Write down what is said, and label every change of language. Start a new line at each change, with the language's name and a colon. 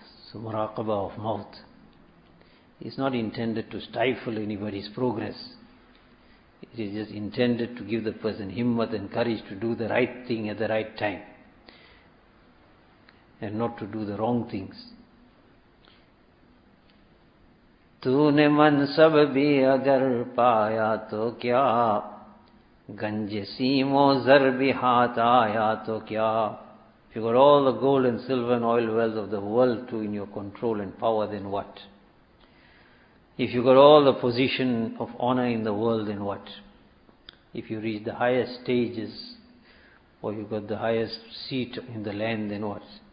English: So Muraqaba of mouth is not intended to stifle anybody's progress. It is just intended to give the person himmat and courage to do the right thing at the right time, and not to do the wrong things.
Hindi: तूने मनसब भी अगर पाया तो क्या, गंज सीमो जर भी हाथ आया तो क्या.
English: If you got all the gold and silver and oil wealth of the world too in your control and power, then what? If you got all the position of honor in the world, then what? If you reach the highest stages, or you got the highest seat in the land, then what?